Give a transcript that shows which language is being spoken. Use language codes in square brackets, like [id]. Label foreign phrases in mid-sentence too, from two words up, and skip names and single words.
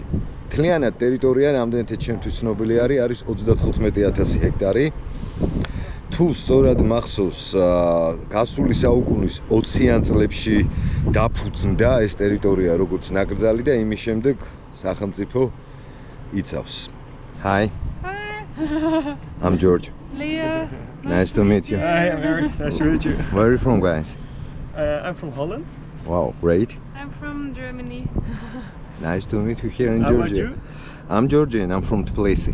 [ka] მთლიანად ტერიტორია რამდენად ჩემთვის ცნობილი არის 35,000 ჰექტარი. თუ სწორად მახსოვს, გასული საუკუნის 20-იან წლებში დაფუძნდა ეს ტერიტორია როგორც ნაკრძალი და იმის შემდეგ სახელმწიფო იცავს. [en] Hi. I'm George. Leah. Nice to meet you. Hi, I'm Eric. Nice to meet you. Where are you from, guys? I'm from Holland. Wow, great. I'm from Germany. Nice to meet you here in How about Georgia. you? I'm Georgian. I'm from Tbilisi.